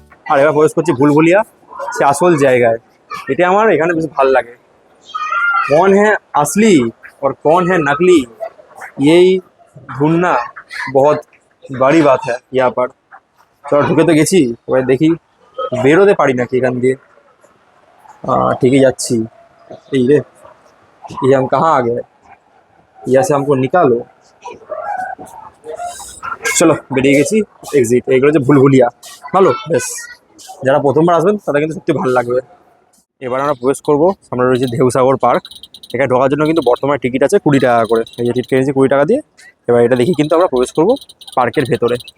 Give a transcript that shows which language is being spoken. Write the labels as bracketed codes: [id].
[bn] আর এবার প্রবেশ করছি ভুলভুলিয়া, সে আসল জায়গায়। এটা আমার এখানে বেশ ভালো লাগে। [hi] कौन है असली और कौन है नकली, यही ढूंढना बहुत बड़ी बात है यहाँ पर। [bn] চলো ঢুকে তো গেছি, এবার দেখি বেরোতে পারি নাকি এখান দিয়ে। ঠিকই যাচ্ছি। এই রে, [hi] ये हम कहाँ आ गए, यहाँ से हमको निकालो। [bn] চলো বেরিয়ে গেছি, এক্সিট। এইগুলো হচ্ছে ভুলভুলিয়া। ভালো, বেশ, যারা প্রথমবার আসবেন তাদের কিন্তু সত্যি ভালো লাগবে। এবার আমরা প্রবেশ করবো, সামনে রয়েছে ঢেউসাগর পার্ক। এখানে ঢোকার জন্য কিন্তু বর্তমানে টিকিট আছে 20 টাকা করে। এই যে টিকিট কিনেছি 20 টাকা দিয়ে। এবার এটা দেখি কিন্তু আমরা প্রবেশ করবো পার্কের ভেতরে।